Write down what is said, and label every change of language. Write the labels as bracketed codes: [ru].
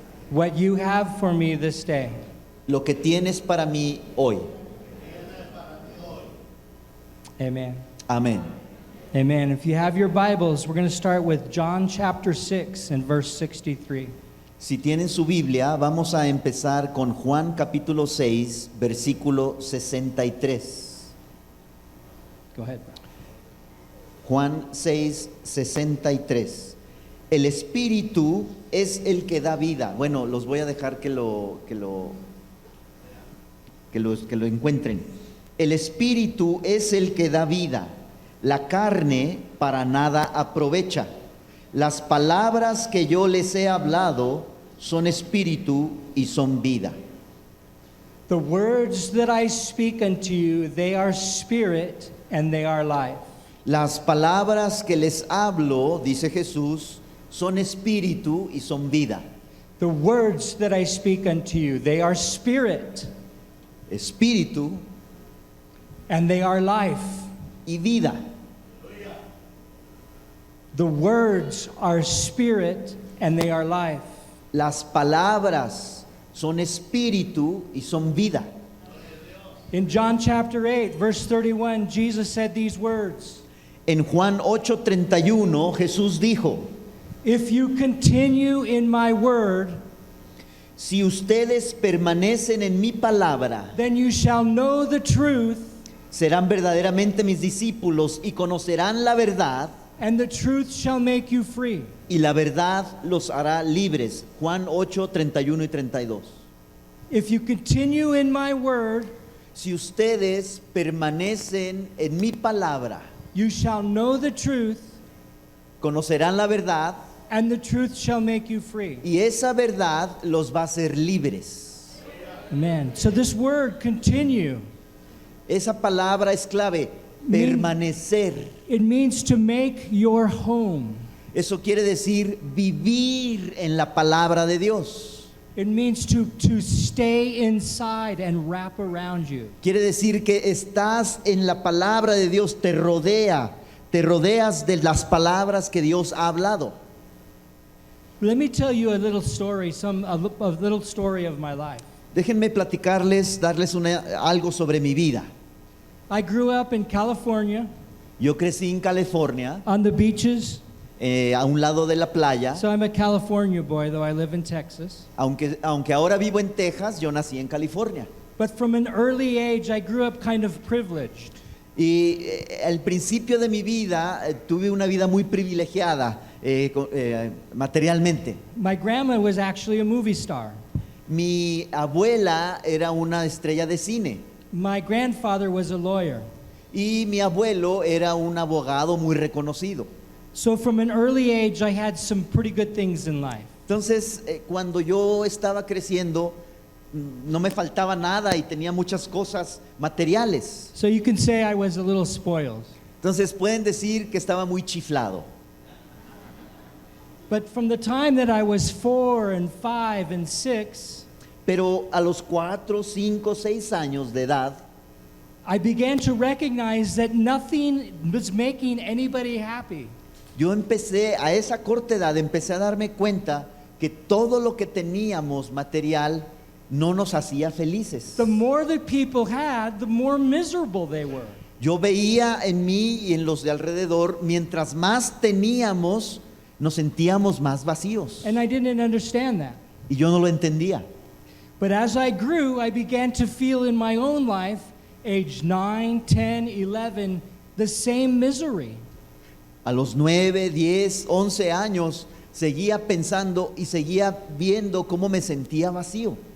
[en] what you have for me this day. [es] lo que tienes para mí hoy. [en] Amen. [es] Amén. [en] Amen. If you have your Bibles, we're going to start with John chapter 6 and verse 63. [es] Si tienen su Biblia, vamos a empezar con Juan capítulo 6, versículo 63. [en] Go ahead. [es] Juan 6, 63. El Espíritu es el que da vida. Bueno, los voy a dejar que lo encuentren. El Espíritu es el que da vida. La carne para nada aprovecha. Las palabras que yo les he hablado son espíritu y son vida. [en] The words that I speak unto you, they are spirit and they are life. [es] Las palabras que les hablo, dice Jesús, son espíritu y son vida. [en] The words that I speak unto you, they are spirit [es] Espíritu [en] and they are life. [es] y vida. [en] The words are spirit and they are life. [es] Las palabras son espíritu y son vida. [en] In John chapter 8, verse 31, Jesus said these words. [es] En Juan 8:31 Jesús dijo: [en] If you continue in my word, [es] si ustedes permanecen en mi palabra, [en] then you shall know the truth, [es] serán verdaderamente mis discípulos y conocerán la verdad, [en] and the truth shall make you free. [es] y la verdad los hará libres. Juan 8:31 y 32. [en] If you continue in my word, [es] Si ustedes permanecen en mi palabra, [en] you shall know the truth, [es] conocerán la verdad, [en] and the truth shall make you free. [es] y esa verdad los va a hacer libres. [en] Amen. So this word, continue, [es] Esa palabra es clave, permanecer. [en] it means to make your home. [es] Eso quiere decir vivir en la palabra de Dios. [en] It means to stay inside and wrap around you. [es] Quiere decir que estás en la palabra de Dios, te rodeas de las palabras que Dios ha hablado. [en] Let me tell you a little story, a little story of my life. [es] Déjenme platicarles, darles algo sobre mi vida. [en] I grew up in California [es] Yo crecí en California, [en] on the beaches. [es] a un lado de la playa. [en] So I'm a California boy, though I live in Texas. [es] Aunque ahora vivo en Texas, yo nací en California. [en] But from an early age, I grew up kind of privileged. [es] Y al principio de mi vida tuve una vida muy privilegiada materialmente. [en] My grandma was actually a movie star. [es] Mi abuela era una estrella de cine [en] My grandfather was a lawyer. [es] y mi abuelo era un abogado muy reconocido. [en] So from an early age, I had some pretty good things in life. [es] Entonces, cuando yo estaba creciendo, no me faltaba nada y tenía muchas cosas materiales. [en] So you can say I was a little spoiled. [es] Entonces pueden decir que estaba muy chiflado. [en] But from the time that I was 4 and 5 and 6, [es] Pero a los 4, 5, 6 años de edad, [en] I began to recognize that nothing was making anybody happy. [es] yo empecé, a esa corta edad, empecé a darme cuenta que todo lo que teníamos material no nos hacía felices. [en] The more that people had, the more miserable they were. [es] Yo veía en mí y en los de alrededor, mientras más teníamos, nos sentíamos más vacíos. [en] And I didn't understand that. [es] Y yo no lo entendía. [en] But as I grew, I began to feel in my own life, age 9, 10, 11, the same misery. [es] A los 9, 10, 11 años, seguía pensando y seguía viendo cómo me sentía vacío.